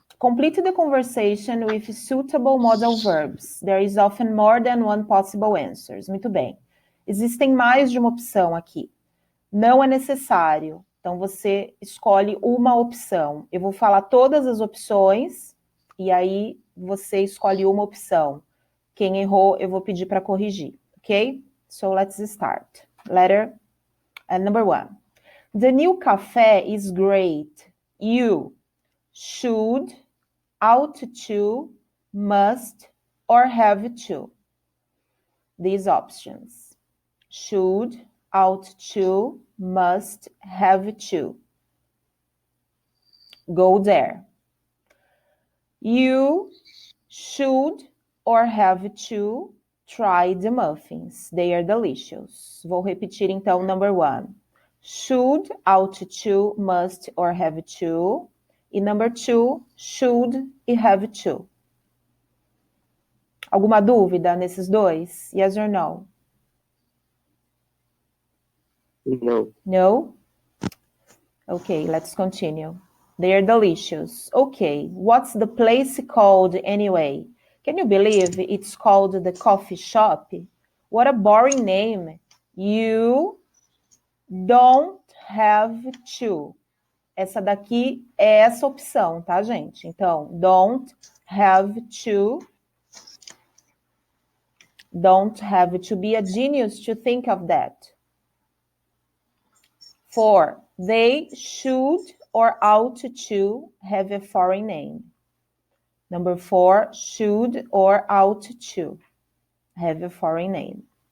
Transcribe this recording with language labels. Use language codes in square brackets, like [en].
[en] Complete the conversation with suitable modal verbs. There is often more than one possible answer. [pt] Muito bem. Existem mais de uma opção aqui. Não é necessário. Então, você escolhe uma opção. Eu vou falar todas as opções e aí você escolhe uma opção. Quem errou, eu vou pedir para corrigir. [en] Ok? So, let's start. Number 1. The new café is great. You should, ought to, must, or have to. These options. Should, ought to, must, have to. Go there. You should or have to try the muffins. They are delicious. [pt] Vou repetir então number 1. [en] Should, ought to, must, or have to. E number 2, should e have to. [pt] Alguma dúvida nesses dois? [en] Yes or no? No. No? Okay, let's continue. They are delicious. Okay, what's the place called anyway? Can you believe it's called the coffee shop? What a boring name. You don't have to. [pt] Essa daqui é essa opção, tá, gente? [en] Então, don't have to. Don't have to be a genius to think of that. 4. They should or ought to have a foreign name. Number 4, should or ought to have a foreign name.